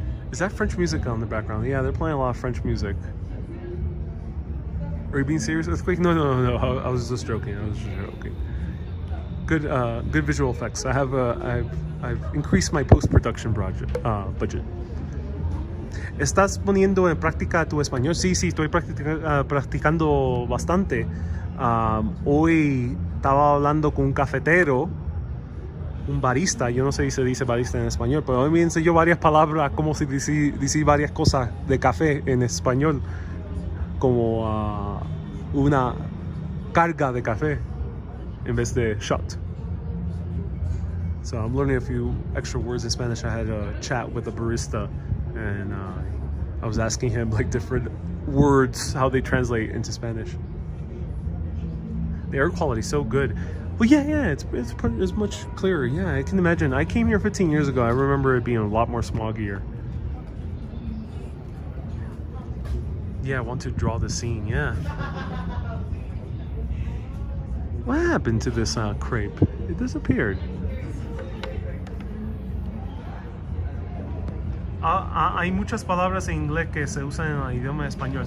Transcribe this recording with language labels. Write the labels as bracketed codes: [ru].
[en] Is that French music on the background? Yeah, they're playing a lot of French music. Are you being serious? Earthquake? No. I was just joking. Good, good visual effects. I've increased my post-production budget. [es] ¿Estás poniendo en práctica tu español? Sí, estoy practicando bastante. Hoy estaba hablando con un cafetero, un barista. Yo no sé si se dice barista en español, pero hoy me enseñó varias palabras, como si decir varias cosas de café en español, como una carga de café en vez de shot. [en] So I'm learning a few extra words in Spanish. I had a chat with a barista, and I was asking him like different words, how they translate into Spanish. The air quality is so good. Well, yeah, it's much clearer. Yeah, I can imagine. I came here 15 years ago. I remember it being a lot more smoggier. Yeah, I want to draw the scene. Yeah. What happened to this crepe? It disappeared. [es] Hay muchas palabras en inglés que se usan en el idioma español.